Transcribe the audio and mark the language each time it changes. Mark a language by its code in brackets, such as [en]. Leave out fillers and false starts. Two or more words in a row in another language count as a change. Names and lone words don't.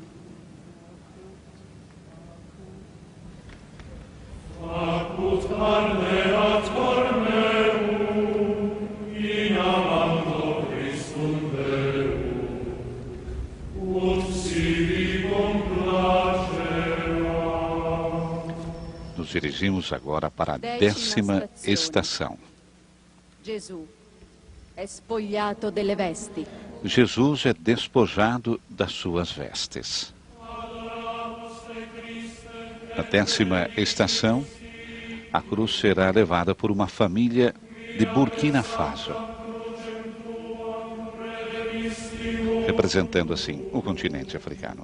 [la] Apud carneat corneum, in amando Christum verum, ut sibi complacera. [pt] Nos dirigimos agora para a 10ª estação. [it] Gesù è spogliato delle vesti. [pt] Jesus é despojado das suas vestes. Na 10ª estação, a cruz será levada por uma família de Burkina Faso, representando assim o continente africano.